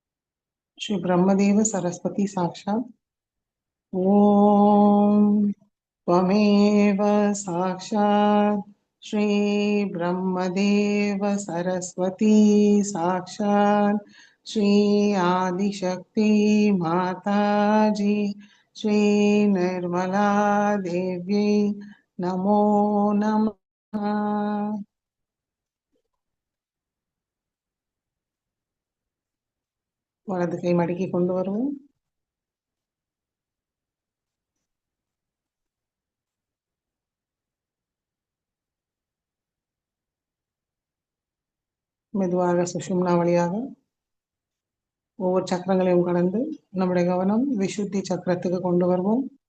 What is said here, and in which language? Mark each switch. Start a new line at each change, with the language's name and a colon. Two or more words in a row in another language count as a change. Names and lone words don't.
Sanskrit: श्री ब्रह्मदेव सरस्वती साक्षात् ओम त्वमेव साक्षात् श्रीब्रह्मदेव सरस्वती साक्षात् श्री आदिशक्ति माताजी श्री निर्मला देव्यै नमो नमः.
Tamil: வலது கை மடக்கி கொண்டு வருவோம். மெதுவாக சுஷும்னா வழியாக ஒவ்வொரு சக்கரங்களையும் கடந்து நம்முடைய கவனம் விசுத்தி சக்கரத்துக்கு கொண்டு வருவோம்.